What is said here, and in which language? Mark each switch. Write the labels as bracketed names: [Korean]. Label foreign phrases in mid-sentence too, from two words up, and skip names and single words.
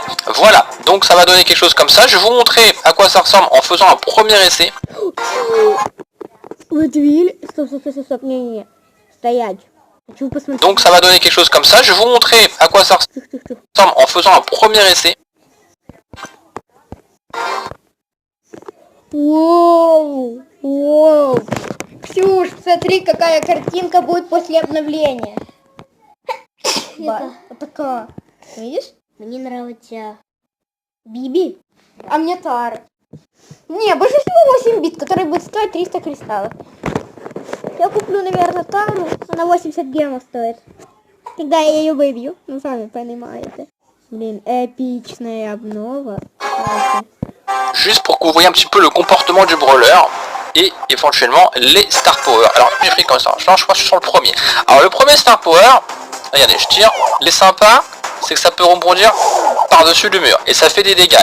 [French] Voilà, donc ça va donner quelque chose comme ça. Je vais vous montrer à quoi ça ressemble en faisant un premier essai. Donc ça va donner quelque chose comme ça. Je vais vous montrer à quoi ça ressemble en faisant un premier essai. [Russian] Воу, воу. Ксюш, смотри, какая картинка будет после обновления. Вот такая. Видишь? Мне нравится Биби. А мне Тара. Не, больше всего 8 бит, который будет стоить 300 кристаллов. Я куплю, наверное, Тару. Она 80 гемов стоит. Когда я ее выбью. Ну, сами понимаете. Блин, эпичная обнова. [French] Juste pour que vous voyez un petit peu le comportement du brawler et éventuellement les Star Power. Alors j'ai pris comme ça, je crois que je suis sur le premier. Alors le premier Star Power, regardez, je tire, les sympas, c'est que ça peut rebondir par-dessus le mur et ça fait des dégâts.